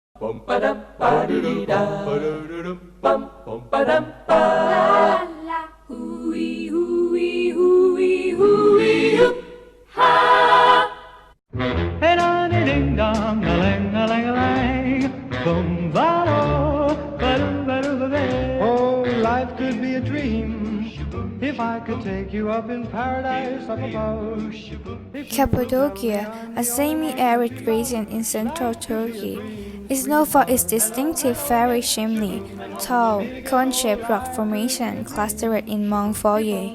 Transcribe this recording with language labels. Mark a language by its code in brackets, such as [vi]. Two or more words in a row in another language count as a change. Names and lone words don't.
[en] Bum ba dum ba dee da ba dum bum ba dum ba la la hooey hooey hooey hooey hoo ha. Hey da ding dong, a lang a lang a lang, boom ba do ba day. Oh, life could be a dream if I could take you up in paradise up above. Cappadocia, a semi-arid region in central Turkey, is known for its distinctive fairy chimney, tall, cone-shaped rock formation clustered in Mount Foyer.